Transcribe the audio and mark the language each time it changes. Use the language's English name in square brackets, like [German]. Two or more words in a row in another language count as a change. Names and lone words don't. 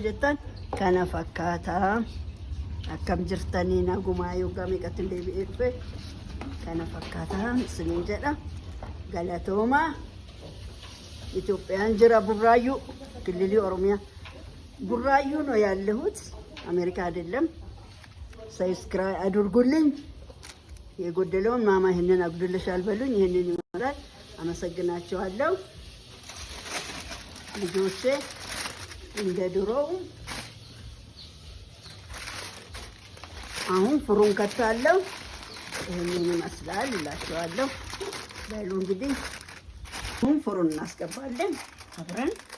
[Oromo] jettan kana fakkaata akkam jirtanii nagumaa yookaan meeqatti deebi'ee dhufe kana fakkaata isiniin jedha galatooma Itoophiyaan jira burraayyuu kilili Oromiyaa burraayyuu [Amharic] ነው ያለሁት አሜሪካ አይደለም ሰብስክራይብ አድርጉልኝ የጎደለውን ማማ ይሄንን አጉድልሻል በሉኝ ይሄንን ይሞላል አመሰግናቸዋለሁ ልጆቼ እንደ ድሮው አሁን ፍሩን ከታለው ይሄንን ይመስላል እላቸዋለሁ በሉ እንግዲህ አሁን ፍሩን እናስገባለን አብረን